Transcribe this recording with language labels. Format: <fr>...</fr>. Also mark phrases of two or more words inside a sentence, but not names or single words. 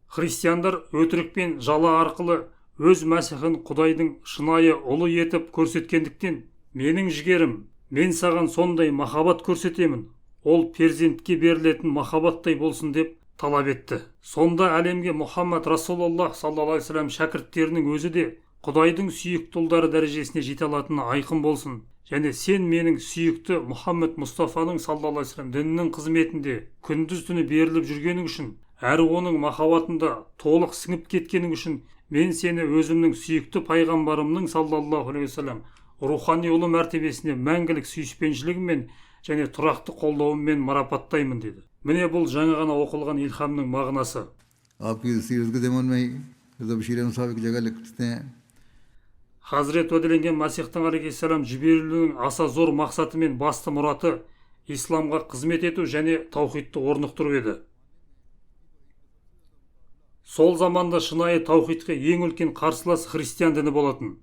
<kk>Христиандар өтірік пен жала арқылы өз Мәсіхін Құдайдың шынайы ұлы етіп көрсеткендіктен, менің жігерім, мен саған сондай махаббат көрсетемін, ол перзентке берілетін махаббаттай болсын деп талап етті. Сонда әлемге Мұхаммад</kk> <ar>رسول الله صلى الله عليه وسلم</ar> <kk>шәкірттерінің өзі де Құдайдың сүйікті ұлдары дәрежесіне жете алатыны айқын болсын. Және сен менің сүйікті Мұхаммад Мұстафаның</kk> <ar>صلى الله عليه وسلم</ar> <kk>дінінің қызметінде күндіз түні беріліп жүргенің үшін, әрі оның махаббатында толық сіңіп кеткенің үшін, мен сені өзімнің сүйікті пайғамбарымның</kk> <ar>صلى الله عليه وسلم</ar> <kk>рухани ұлы мәртебесіне мәңгілік сүйіспеншілігіммен және тұрақты қолдауыммен марапаттаймын деді. Міне бұл жаңа ғана оқылған илхамның мағынасы.</kk> <ur>آپ کی سیرت کے ضمن میں ہی حضرت بشیر احمد صاحب کی جگہ لکھتے ہیں.</ur> <kk>Хазірет уәделенген Мәсихтің алейхиссалам жіберілуінің аса зор мақсаты мен басты мұраты исламға қызмет ету және таухидты орнықтыру еді. Сол заманда шынайы таухидқа ең үлкен қарсылас христиан діні болатын.</kk>